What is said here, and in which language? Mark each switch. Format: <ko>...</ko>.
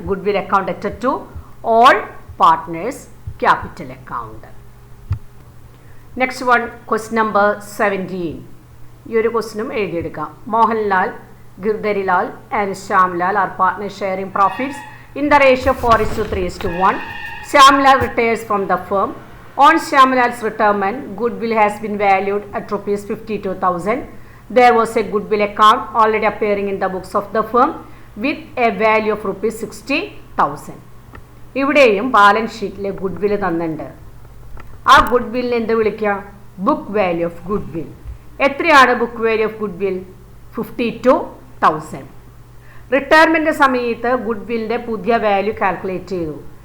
<en>Goodwill account debtor to all partners capital account. Next one, question number 17.</en> <ml>ഈ ഒരു ക്വസ്റ്റ്യനും എഴുതിയെടുക്കാം.</ml> <en>Mohanlal, Girdharilal and Shyamlal are partners sharing profits in the ratio 4:3:1. Shyamlal retires from the firm. On Shyamlal's retirement, goodwill has been valued at rupees 52,000. There was a goodwill account already appearing in the books of the firm with a value of rupees 60,000.</en> <ml>ഇവിടെയും balance ഷീറ്റിൽ goodwill തന്നിട്ടുണ്ട്. ആ ഗുഡ്വില്ലിനെ എന്ത് വിളിക്കുക? Book value of goodwill. എത്രയാണ് book value of goodwill? 52,000. Retirement സമയത്ത് ഗുഡ്വില്ലിൻ്റെ പുതിയ value calculate ചെയ്തു.</ml>